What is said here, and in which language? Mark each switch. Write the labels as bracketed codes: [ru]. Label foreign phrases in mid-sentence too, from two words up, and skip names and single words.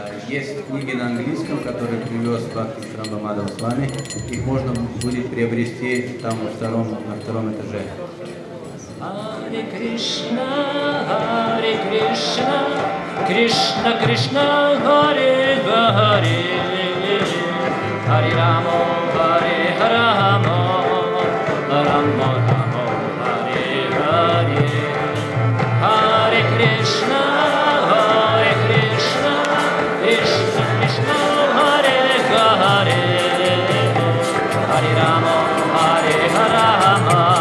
[ru] Есть книги на английском, которые привез Bhakti Visrambha Madhava Swami. Их можно будет приобрести там на втором этаже. Hare Krishna, Krishna Krishna, Hare Hare, Hare Rama, Hare Rama, Rama Rama, Hare Hare, Hare Krishna, Krishna Krishna, Hare Hare, Hare Rama, Hare Rama.